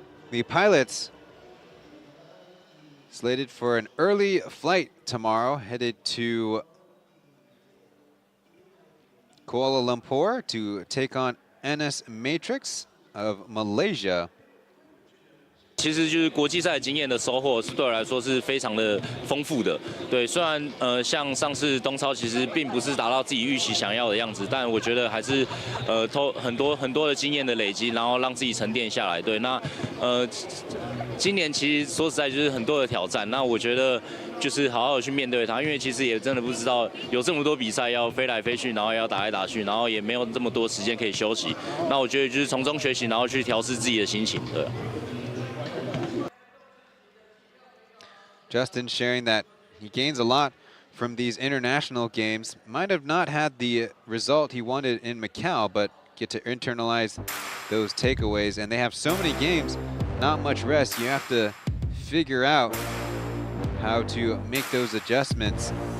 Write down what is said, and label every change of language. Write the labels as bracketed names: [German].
[English] The pilots slated for an early flight tomorrow, headed to Kuala Lumpur to take on NS Matrix of Malaysia. [Chinese] 其实就是国际赛经验的收获，是对我来说是非常的丰富的。对，虽然像上次东超其实并不是达到自己预期想要的样子，但我觉得还是很多的经验的累积，然后让自己沉淀下来。对，那今年其实说实在就是很多的挑战，那我觉得就是好好的去面对它，因为其实也真的不知道有这么多比赛要飞来飞去，然后要打来打去，然后也没有这么多时间可以休息。那我觉得就是从中学习，然后去调试自己的心情。对。 [English] Justin sharing that he gains a lot from these international games. Might have not had the result he wanted in Macau, but get to internalize those takeaways. And they have so many games, not much rest. You have to figure out how to make those adjustments.